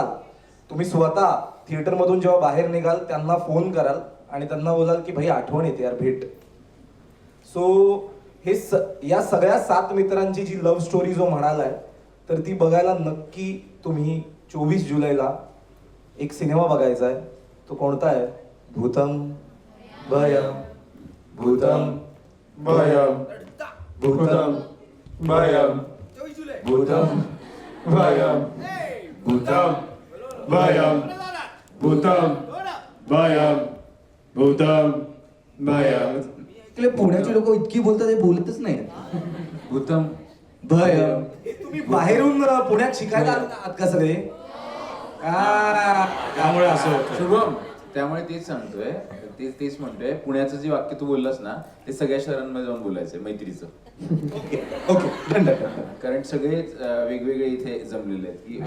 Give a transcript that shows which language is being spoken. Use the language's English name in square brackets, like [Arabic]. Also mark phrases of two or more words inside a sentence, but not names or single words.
[Marathi] तुम्ही स्वतः थिएटरमधून जेव्हा बाहेर निघाल त्यांना फोन कराल आणि त्यांना बोलाल की भाई आठवण येते यार, भेट. सो हे या सगळ्या 7 मित्रांची जी [English] love story [Marathi] जो म्हणालाय तर ती बघायला नक्की तुम्ही 24 जुलैला एक सिनेमा बघायचा आहे. तो कोणता आहे? भूतम भयम. भूतम भयम. भूतम भयम. भूतम भयम. भूतम भयम. भूतम भयम. भूतम भयम. पुण्याची लोक इतकी बोलतात, हे बोलतच नाही. भूतम भयम. तुम्ही बाहेरून पुण्यात शिकायला आहात का सगळे? त्यामुळे असं होतं. शुभम, त्यामुळे तेच सांगतोय, तेच म्हणतोय, पुण्याचं जे वाक्य तू बोललास ना ते सगळ्या शहरांमध्ये जाऊन बोलायचंय मैत्रीचं. ओके कारण सगळेच वेगवेगळे इथे जमलेले आहेत की